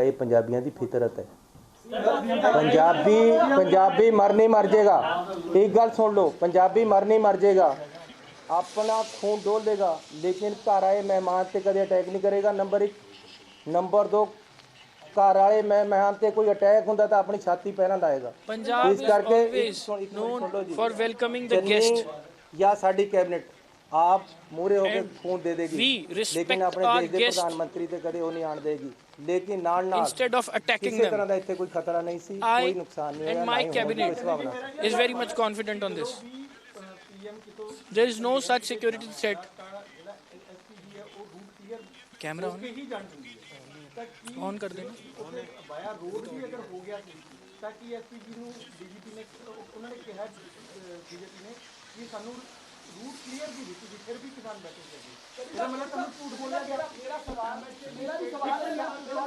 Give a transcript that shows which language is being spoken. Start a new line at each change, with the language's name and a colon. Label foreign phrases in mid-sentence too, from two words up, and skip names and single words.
Punjabi: ਇਹ ਪੰਜਾਬੀਆਂ ਦੀ ਫਿਤਰਤ ਹੈ। ਪੰਜਾਬੀ ਮਰ ਨਹੀਂ ਮਰ ਜਾਏਗਾ। ਇੱਕ ਗੱਲ ਸੁਣ ਲਓ, ਪੰਜਾਬੀ ਮਰ ਨਹੀਂ ਮਰ ਜਾਏਗਾ, ਆਪਣਾ ਖੂਨ ਡੋਲ ਦੇਗਾ, ਲੇਕਿਨ ਘਰ ਆਏ ਮਹਿਮਾਨ ਤੇ ਕਦੇ ਅਟੈਕ ਨਹੀਂ ਕਰੇਗਾ। ਨੰਬਰ 1। ਨੰਬਰ 2, ਘਰ ਵਾਲੇ ਮਹਿਮਾਨ ਤੇ ਕੋਈ ਅਟੈਕ ਹੁੰਦਾ ਤਾਂ ਆਪਣੀ ਛਾਤੀ ਪਹਿਲਾਂ ਲਾਏਗਾ।
English: Punjab
Punjabi: ਇਸ
English: is
Punjabi: ਕਰਕੇ
English: always known for welcoming the guest.
Punjabi: ਜਾਂ ਸਾਡੀ ਕੈਬਨਿਟ ਆਪ ਮੂਹਰੇ ਹੋ ਕੇ ਖੂਨ ਦੇ ਦੇਗੀ,
English: we respect
Punjabi: ਲੇਕਿਨ ਆਪਣੇ
English: our
Punjabi: ਦੇਸ਼ ਦੇ
English: guest
Punjabi: ਪ੍ਰਧਾਨ ਮੰਤਰੀ ਤੇ ਕਦੇ ਉਹ ਨਹੀਂ ਆਣ ਦੇਗੀ। ਲੇਕਿਨ ਨਾਲ
English: instead of attacking
Punjabi: ਕਿਸੇ ਤਰ੍ਹਾਂ
English: them.
Punjabi: ਦਾ ਇੱਥੇ ਕੋਈ ਖਤਰਾ ਨਹੀਂ ਸੀ, ਕੋਈ ਨੁਕਸਾਨ ਨਹੀਂ ਹੋਇਆ,
English: And
Punjabi: ਨਾ
English: my
Punjabi: ਹੀ ਹੋਣ ਦੀ ਕੋਈ
English: cabinet
Punjabi: ਸੰਭਾਵਨਾ।
English: is very much confident on this. There is no such security threat. Camera on
Hindi: कर देना।
Punjabi: ਵਾਇਆ ਰੋਡ ਵੀ ਅਗਰ ਹੋ ਗਿਆ ਸੀ ਤਾਂ ਕੀ ਐਸਪੀਜੀ ਨੂੰ ਡੀਜੀਪੀ ਨੇ ਉਹਨਾਂ ਨੇ ਕਿਹਾ ਬੀਜੇਪੀ ਨੇ ਕਿ ਸਾਨੂੰ
English: route clear
Punjabi: ਦੀ ਦਿੱਤੀ ਸੀ, ਫਿਰ ਵੀ ਕਿਸਾਨ ਬੈਠੇ ਸੀ। ਇਹਦਾ ਮਤਲਬ ਤੁਹਾਨੂੰ ਝੂਠ ਬੋਲਿਆ ਗਿਆ। ਮੇਰਾ ਵੀ ਸਵਾਲ ਹੈ